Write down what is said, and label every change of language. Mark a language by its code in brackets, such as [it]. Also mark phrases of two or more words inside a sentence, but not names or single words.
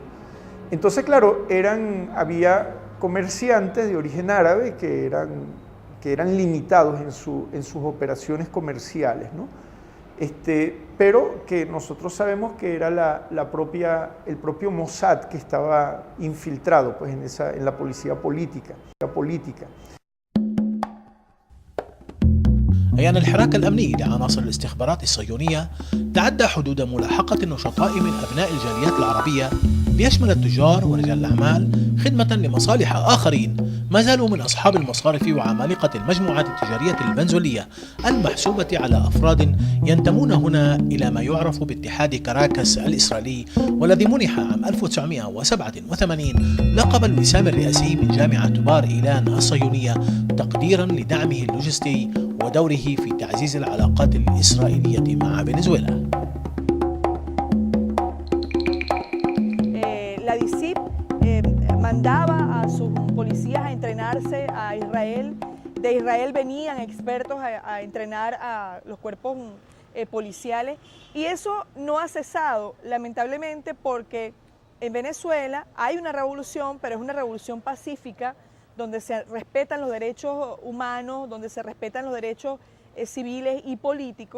[es] Entonces, claro, había comerciantes de origen árabe que eran limitados en sus operaciones comerciales, ¿no? Pero que nosotros sabemos que era el propio Mossad que estaba infiltrado pues, en la policía política. [ar] أي أن الحراك الأمني لعناصر الاستخبارات الصهيونية تعدى حدود ملاحقة النشطاء من أبناء الجاليات العربية ليشمل التجار ورجال الأعمال خدمة لمصالح آخرين ما زالوا من أصحاب المصارف وعمالقة المجموعات التجارية الفنزويلية المحسوبة على أفراد ينتمون هنا إلى ما يعرف باتحاد كاراكاس الإسرائيلي، والذي منح عام 1987 لقب الوسام الرئاسي من جامعة بار إيلان الصهيونية تقديرا لدعمه اللوجستي ودوره في تعزيز العلاقات الإسرائيلية مع فنزويلا. [es] La DICIP mandaba a sus policías a entrenarse a Israel. De Israel venían expertos a entrenar a los cuerpos policiales y eso no ha cesado, lamentablemente, porque en Venezuela hay una revolución, pero es una revolución pacífica, donde se respetan los derechos humanos, donde se respetan los derechos civiles y políticos.